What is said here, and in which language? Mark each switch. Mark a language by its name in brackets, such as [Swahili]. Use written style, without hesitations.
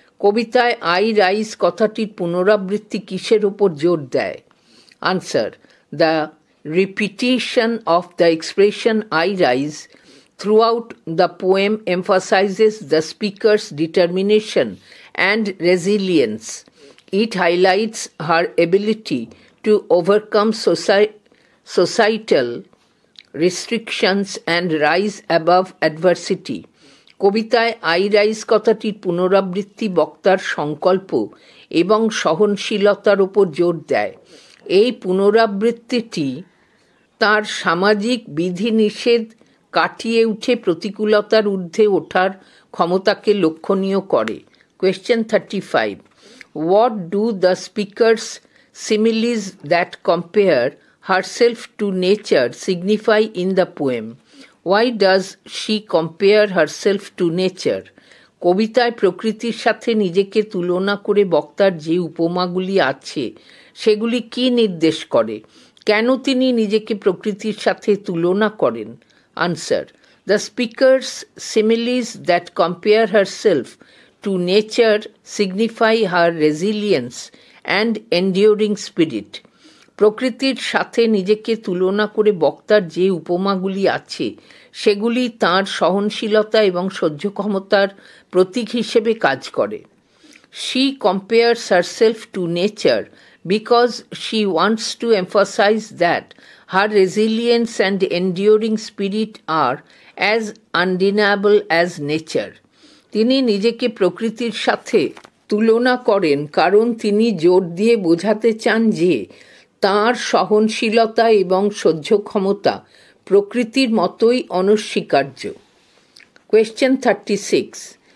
[Bangla] কবিতায় I rise কথাটির পুনরাবৃত্তি কিসের ওপর জোর দেয়? [English] Answer. The repetition of the expression I rise throughout the poem emphasizes the speaker's determination and resilience. It highlights her ability to overcome societal restrictions and rise above adversity. [Bangla] কবিতায় I rise কথাটির পুনরাবৃত্তি বক্তার সংকল্প এবং সহনশীলতার ওপর জোর দেয়। এই পুনরাবৃত্তিটি তার সামাজিক বিধিনিষেধ কাটিয়ে উঠে প্রতিকূলতার ঊর্ধ্বে ওঠার ক্ষমতাকে লক্ষণীয় করে। [English] Question 35. What do the speaker's similes that compare herself to nature signify in the poem? Why does she compare herself to nature? [Bangla] কবিতায় প্রকৃতির সাথে নিজেকে তুলনা করে বক্তার যে উপমাগুলি আছে সেগুলি কি নির্দেশ করে? কেন তিনি নিজেকে প্রকৃতির সাথে তুলনা করেন? [English] Answer. The speaker's similes that compare herself to nature signify her resilience and enduring spirit. [Bangla] প্রকৃতির সাথে নিজেকে তুলনা করে বক্তার যে উপমাগুলি আছে সেগুলি তাঁর সহনশীলতা এবং সহ্য ক্ষমতার প্রতীক হিসেবে কাজ করে। [English] She compares herself to nature because she wants to emphasize that her resilience and enduring spirit are as undeniable as nature. [Bangla] তিনি নিজেকে প্রকৃতির সাথে তুলনা করেন কারণ তিনি জোর দিয়ে বোঝাতে চান যে তাঁর সহনশীলতা এবং সহ্য ক্ষমতা প্রকৃতির মতোই অনস্বীকার্য। [English] Question 36.